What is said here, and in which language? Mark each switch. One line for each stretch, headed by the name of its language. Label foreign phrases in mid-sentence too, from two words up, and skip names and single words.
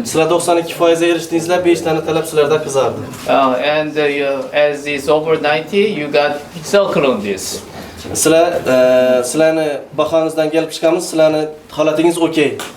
Uzbek: Sizlar 92% erishdingizlar, 5 tane talab sizlarda qizardi.
English: And as is over 90, you got circle on this.
Uzbek: Sizlarni bahongizdan kelib chiqamiz, sizlarni holatingiz okey.